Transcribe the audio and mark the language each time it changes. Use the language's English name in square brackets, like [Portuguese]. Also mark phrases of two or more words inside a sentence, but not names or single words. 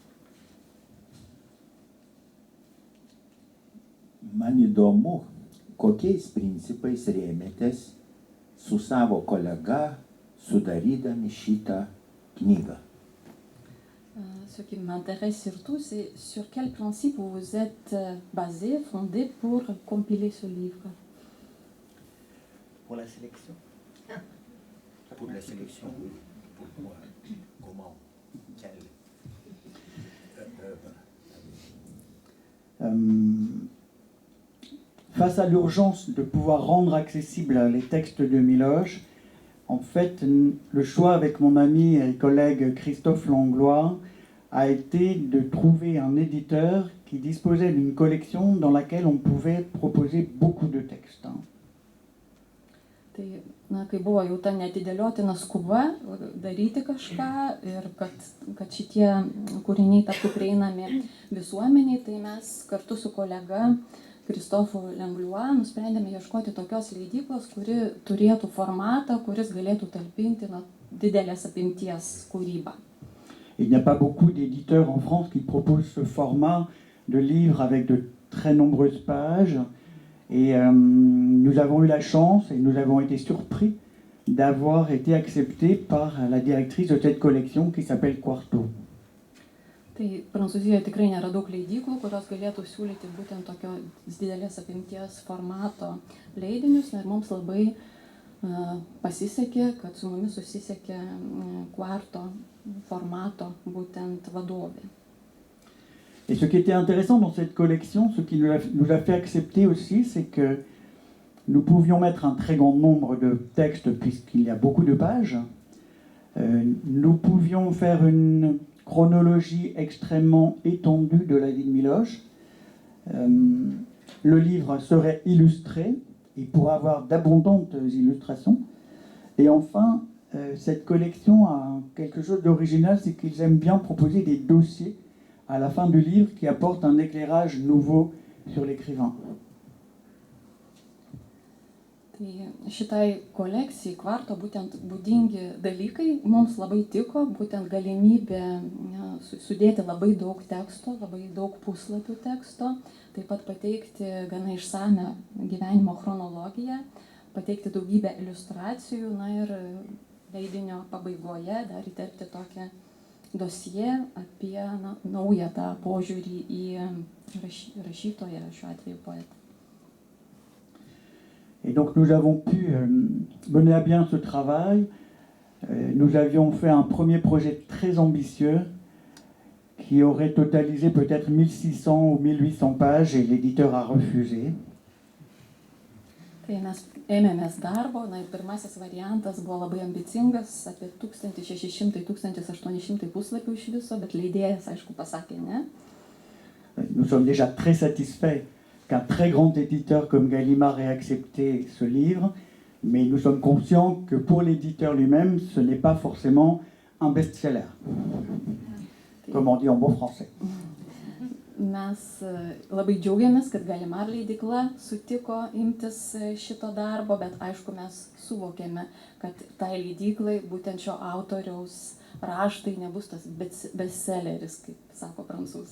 [Lithuanian] Man įdomu, kokiais principais rėmėtės su savo kolega sudarydami šitą knygą. [French] Ce qui m'intéresse surtout, c'est sur quel principe vous vous êtes basé, fondé pour compiler ce livre. Pour la sélection. Pour la sélection, pourquoi, comment, quelle Face à l'urgence de pouvoir rendre accessibles les textes de Miloš, en fait, le choix avec mon ami et collègue Christophe Langlois a été de trouver un éditeur qui disposait d'une collection dans laquelle on pouvait proposer beaucoup de textes. [Lithuanian] Tai, na, kai buvo jau ta neatidėliotina skuba daryti kažką ir kad šitie kūriniai taptų prieinami visuomeniai, tai mes kartu su kolega Kristofu Langlois nusprendėme ieškoti tokios leidyklos, kuri turėtų formatą, kuris galėtų talpinti didelės apimties kūrybą. [French] Il n'y a pas beaucoup d'éditeurs en France qui proposent ce format de livre avec de très nombreuses pages. Et nous avons eu la chance et nous avons été surpris d'avoir été acceptés par la directrice de cette collection qui s'appelle Quarto. [Lithuanian] Tai Prancūzijoje tikrai nėra daug leidyklų, kurios galėtų siūlyti būtent tokio didelės apimties formato leidinius. Ir mums labai pasisekė, kad su mumis susisiekė Quarto formato būtent vadovė. [French] Et ce qui était intéressant dans cette collection, ce qui nous a fait accepter aussi, c'est que nous pouvions mettre un très grand nombre de textes puisqu'il y a beaucoup de pages. Nous pouvions faire une chronologie extrêmement étendue de la vie de Miloš. Le livre serait illustré, il pourrait avoir d'abondantes illustrations. Et enfin, cette collection a quelque chose d'original, c'est qu'ils aiment bien proposer des dossiers à la fin du livre qui apportent un éclairage nouveau sur l'écrivain. [Lithuanian] Tai šitai kolekcijai Quarto būtent būdingi dalykai mums labai tiko, būtent galimybė sudėti labai daug teksto, labai daug puslapių teksto, taip pat pateikti gana išsame gyvenimo chronologiją, pateikti daugybę iliustracijų, na ir leidinio pabaigoje dar įterpti tokią dosiją apie naują tą požiūrį į rašytoją, šiuo atveju poetą. [French] Et donc nous avons pu mener à bien ce travail. Nous avions fait un premier projet très ambitieux qui aurait totalisé peut-être 1600 ou 1800 pages et l'éditeur a refusé. [Lithuanian] Tai mes ėmėmės darbo, na ir pirmasis variantas buvo labai ambicingas, apie 1600-1800 puslapių iš viso, bet leidėjas, aišku, pasakė ne. [French] Nous sommes déjà très satisfaits qu'un très grand éditeur comme Gallimard ait accepté ce livre, mais nous sommes conscients que pour l'éditeur lui-même, ce n'est pas forcément un best-seller, comme on dit en bon français. [Lithuanian] Mes labai džiaugiamės, kad Gallimard leidykla sutiko imtis šito darbo, bet aišku, mes suvokėme, kad tai leidyklai būtent šio autoriaus raštai nebus tas bestselleris, kaip sako prancūzai.